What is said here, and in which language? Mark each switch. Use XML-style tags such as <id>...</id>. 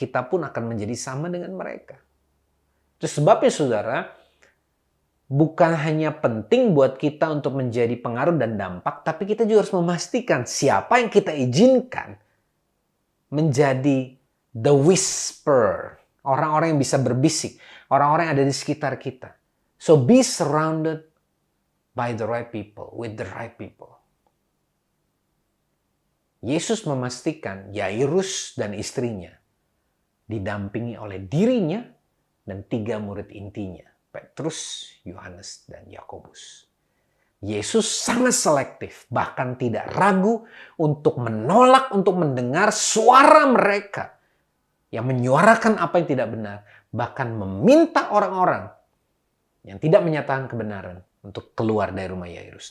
<id>Kita pun akan menjadi sama dengan mereka. Itu sebabnya saudara, bukan hanya penting buat kita untuk menjadi pengaruh dan dampak, tapi kita juga harus memastikan siapa yang kita izinkan menjadi</id> <en>the whisper.</en> <id>Orang-orang yang bisa berbisik. Orang-orang yang ada di sekitar kita.</id> <en>So be surrounded by the right people. With the right people.</en> <id>Yesus memastikan Yairus dan istrinya didampingi oleh dirinya dan 3 murid intinya. Petrus, Yohanes, dan Yakobus. Yesus sangat selektif. Bahkan tidak ragu untuk menolak, untuk mendengar suara mereka yang menyuarakan apa yang tidak benar, bahkan meminta orang-orang yang tidak menyatakan kebenaran untuk keluar dari rumah Yairus.</id>